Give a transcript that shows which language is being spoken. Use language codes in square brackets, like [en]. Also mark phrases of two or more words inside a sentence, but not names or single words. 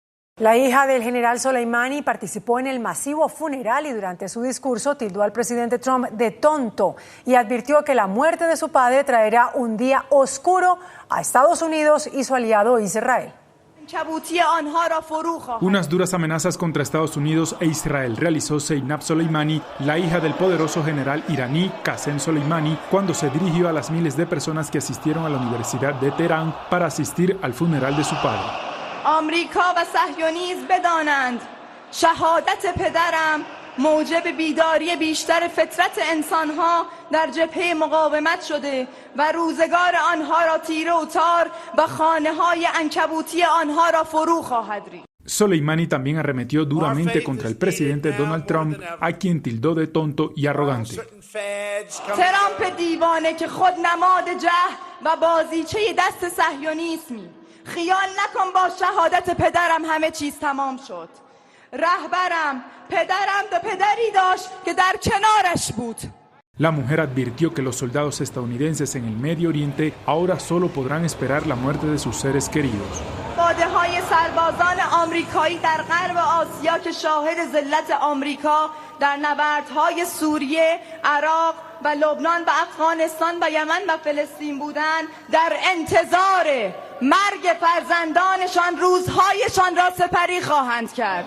[es] La hija del general Soleimani participó en el masivo funeral y durante su discurso tildó al presidente Trump de tonto y advirtió que la muerte de su padre traerá un día oscuro a Estados Unidos y su aliado Israel. Unas duras amenazas contra Estados Unidos e Israel realizó Zeynab Soleimani, la hija del poderoso general iraní Qasem Soleimani, cuando se dirigió a las miles de personas que asistieron a la Universidad de Teherán para asistir al funeral de su padre. [fa] آمریکا و صهیونیسم بدانند شهادت پدرم موجب بیداری بیشتر فطرت انسانها در جبهه مقاومت شده و روزگار آنها را تیره و تار و خانه‌های عنکبوتی آنها را فرو خواهد ریخت. [es] Soleimani también arremetió duramente contra el presidente Donald Trump, a quien tildó de tonto y arrogante. [fa] ترامپ دیوانه که خود نماد جهل و بازیچه دست صهیونیسمی. خیال نکن با شهادت پدرم همه چیز تمام شد. رهبرم پدرم دو پدری داشت که در کنارش بود. [es] La mujer advirtió que los soldados estadounidenses en el Medio Oriente ahora solo podrán esperar la muerte de sus seres queridos. [fa] باده‌های سربازان آمریکایی در غرب آسیا که شاهد ذلت آمریکا در نبردهای سوریه، عراق و لبنان و افغانستان و یمن و فلسطین بودند در انتظار مرگ فرزندانشان روزهایشان را سپری خواهند کرد.